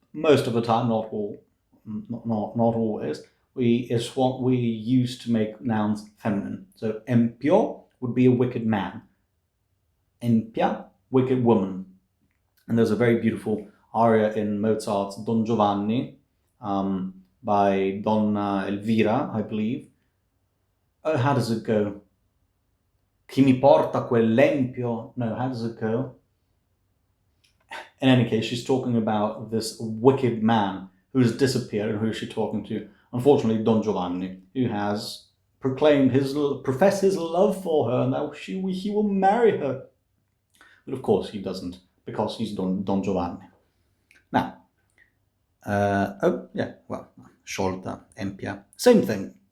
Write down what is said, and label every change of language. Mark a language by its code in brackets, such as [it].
[en] most of the time, not all, not always, is what we use to make nouns feminine. So empio would be a wicked man. Empia, wicked woman. And there's a very beautiful aria in Mozart's Don Giovanni by Donna Elvira, I believe. Oh, how does it go? [it] Chi mi porta quell'empio? [en] No, how does it go? In any case, she's talking about this wicked man who's disappeared, and who is she talking to? Unfortunately, Don Giovanni, who has professed his love for her, and that he will marry her. But of course he doesn't, because he's Don Giovanni. Now, sciolta, empia, same thing.